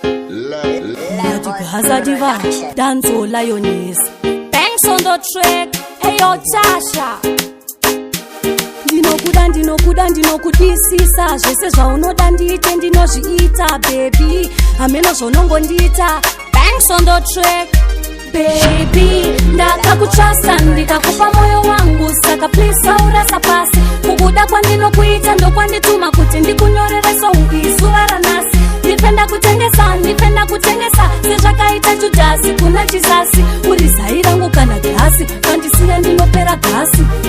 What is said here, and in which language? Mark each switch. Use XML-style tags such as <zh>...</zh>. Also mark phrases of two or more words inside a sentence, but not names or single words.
<en>Le-, le- Magic Hazard Diva, Danzo Lioness. Banks on the track, hey yo, Tasha.</en> <sn>Ndinokuda, ndinokuda, ndinokudisisa. Zvese zvaunoda ndiite, ndinozviita, baby. Hameno zvonongondiita.</sn> <en>Banks on the track, baby.</en> <sn>Ndakakutrasta, ndikakupa moyo wangu. Saka please, saurasa pasi. Kukuda kwandinokuita, ndokwandituma kuti ndikunyorere song izuva ranhasi. Ndipenda kutengesa, ndipenda kutengesa. Sezvakaita Judhasi kuna Jizasi. Uri zai rangu kana gasi, pandisiya ndinopera gasi.</sn>